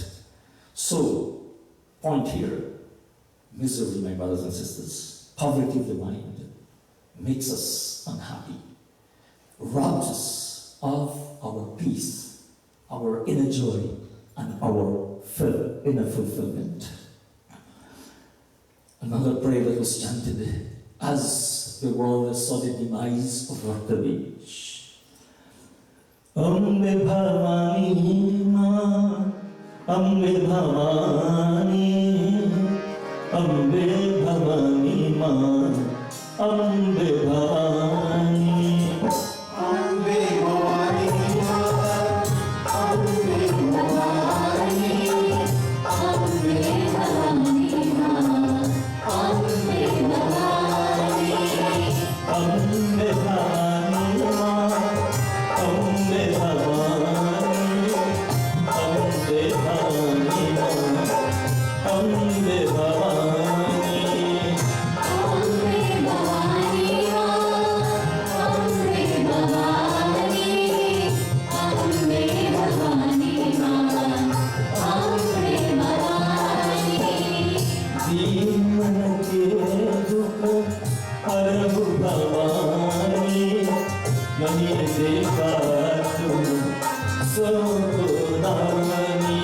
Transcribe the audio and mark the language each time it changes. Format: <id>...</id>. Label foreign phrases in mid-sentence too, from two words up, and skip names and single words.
<en>So, point here, misery, my brothers and sisters, poverty of the mind makes us unhappy, robs us of our peace, our inner joy, and our inner fulfillment. Another prayer that was chanted as the world saw the demise of our village. Ambe Bhavani Ma, Ambe Bhavani, Ambe Bhavani Ma, Ambe Bhavani. Ambe Bhavani Ma, Ambe Bhavani, Ambe Bhavani Ma, Ambe Bhavani. Ambe Bhavani Ma, Ambe Bhavani, Ambe Bhavani Ma, Ambe Bhavani.</en> <hi>जीवन के दुख हरहु भवानी, नहीं देखा तुम सोनावनी।</hi>